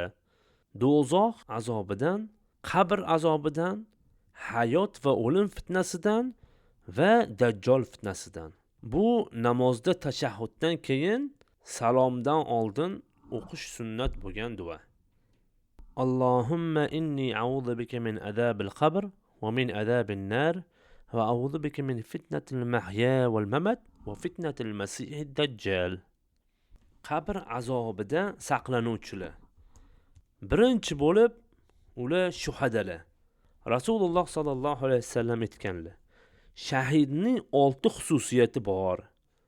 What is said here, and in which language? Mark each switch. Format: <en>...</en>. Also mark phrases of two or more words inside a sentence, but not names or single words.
<uz>Do'zax azobidan, qabr azobidan, hayot va o'lim fitnasidan va dajjol fitnasidan. Bu namozda tashahhuddan keyin salomdan oldin o'qish sunnat bo'lgan duo.</uz> <ar>اللهم إني أعوذ بك من عذاب القبر ومن عذاب النار وأعوذ بك من فتنة المحيا والممات وفتنة المسيح الدجال.</ar> <uz>Qabr azobidan saqlanuvchilar. Birinchi bo'lib ular shuhadalar. Rasululloh</uz> <ar>صلى الله عليه وسلم</ar> <uz>aytganlar, shahidning 6 xususiyati bor.</uz>